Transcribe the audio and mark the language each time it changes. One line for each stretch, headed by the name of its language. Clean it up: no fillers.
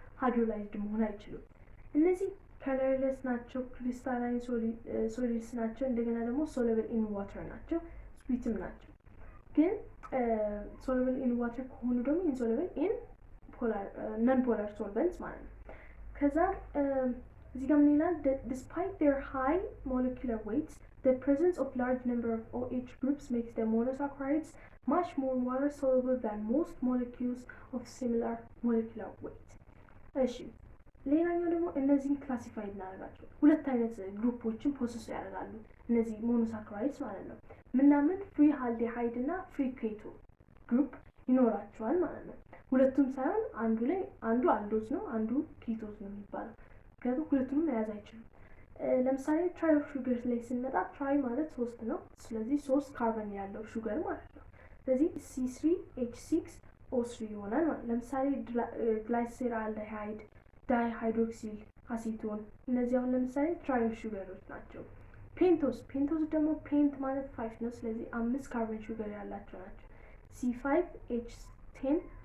Amharic: ሃይድሮላይዝድ መሆን አይችሉም። እነዚህ ከለርለስ ናቸው፣ ክሪስታላይን ሶሊድስ ናቸው። እንደገና ደግሞ
English: ሶሉብል ኢን ዋተር
Amharic: ናቸው፣ ስዊትም ናቸው። ግን ሶሉብል ኢን ዋተር ከሆኑ ደግሞ
English: ኢንሶሉብል ኢን ነን ፖላር ሶልቨንትስ
Amharic: ማለት ነው። ከዛ እዚህ ጋር ምን ይላል?
English: despite their high molecular weights the presence of large number of OH groups makes the monosaccharides much more water soluble than most molecules of similar molecular weight.
Amharic: እሺ ሌላኛው ደግሞ እነዚህን ክላሲፋይ እናደርጋቸው። ሁለት አይነት ግሩፖችን ፖሰስ ያደርጋሉ እነዚህ ሞኖሳካራይድስ ማለት ነው። ምናምን ፍሪ አልዲሃይድ እና ፍሪ ኬቶ ግሩፕ ይኖራቸዋል ማለት ነው። ሁለቱም ሳይሆን አንዱ አልዶዝ ነው፣ አንዱ ኬቶዝ ነው የሚባለው። ምክንያቱም ሁለቱንም መያዝ አይችልም። ለምሳሌ
English: ትራይ ኦፍ ሹገር
Amharic: ላይ ስንመጣ ትራይ ማለት 3 ነው። ስለዚህ 3 ካርበን ያለው ሹገር ማለት ነው። ስለዚህ C3H6O3 ይሆናል ማለት። ለምሳሌ ግላይሴራልዲሃይድ፣ ዳይሃይድሮክሲል አሲቶን እነዚህ አሁን ለምሳሌ ትራይ ኦፍ ሹገሮች ናቸው። ፔንቶስ ደግሞ ፔንት ማለት 5 ነው። ስለዚህ 5 ካርበን ሹገር ያላቸው ናቸው። C5H10